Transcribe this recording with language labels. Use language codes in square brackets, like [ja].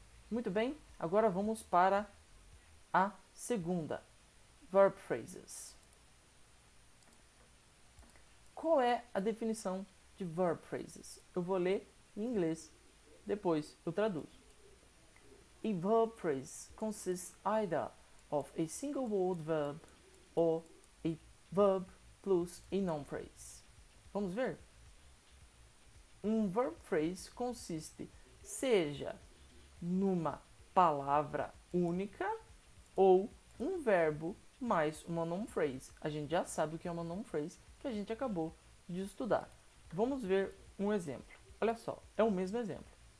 [pt] Muito bem, agora vamos para a segunda, verb phrases. Qual é a definição de verb phrases? Eu vou ler em inglês, depois eu traduzo. [en] A verb phrase consists either of a single word verb or a verb plus a noun phrase. [pt] Vamos ver? Um verb phrase consiste seja numa palavra única ou um verbo mais uma noun phrase. A gente já sabe o que é uma noun phrase, que a gente acabou de estudar. Vamos ver um exemplo. Olha só, é o mesmo exemplo.